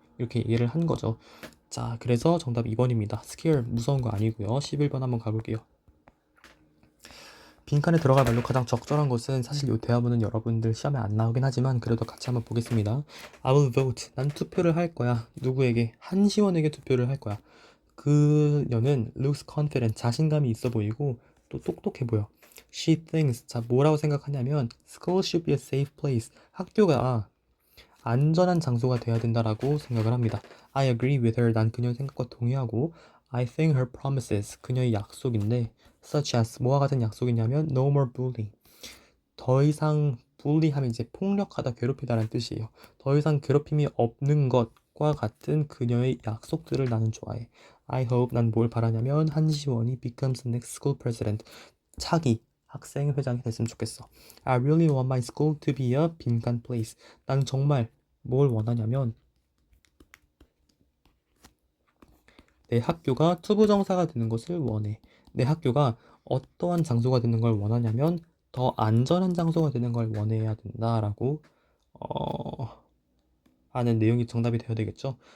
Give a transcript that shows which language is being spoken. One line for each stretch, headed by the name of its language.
Korean: 이렇게 얘기를 한 거죠. 자, 그래서 정답 2번입니다. scare, 무서운 거 아니고요. 11번 한번 가볼게요. 빈칸에 들어갈 말로 가장 적절한 것은 사실 이 대화문은 여러분들 시험에 안 나오긴 하지만 그래도 같이 한번 보겠습니다.
English: I will vote.
Korean: 난 투표를 할 거야. 누구에게? 한시원에게 투표를 할 거야. 그녀는
English: looks confident.
Korean: 자신감이 있어 보이고 또 똑똑해 보여.
English: She thinks.
Korean: 자, 뭐라고 생각하냐면
English: school should be a safe place.
Korean: 학교가 안전한 장소가 돼야 된다라고 생각을 합니다.
English: I agree with her.
Korean: 난 그녀의 생각과 동의하고
English: I think her promises.
Korean: 그녀의 약속인데
English: such as
Korean: 뭐와 같은 약속이냐면
English: no more bullying.
Korean: 더 이상 bully하면 이제 폭력하다, 괴롭히다라는 뜻이에요. 더 이상 괴롭힘이 없는 것과 같은 그녀의 약속들을 나는 좋아해.
English: I hope
Korean: 난 뭘 바라냐면
English: 한시원이 becomes the next school president.
Korean: 차기 학생 회장이 됐으면 좋겠어.
English: I really want my school to be a 빈칸 place.
Korean: 난 정말 뭘 원하냐면 내 학교가 투부정사가 되는 것을 원해. 내 학교가 어떠한 장소가 되는 걸 원하냐면 더 안전한 장소가 되는 걸 원해야 된다라고 하는 내용이 정답이 되어야 되겠죠.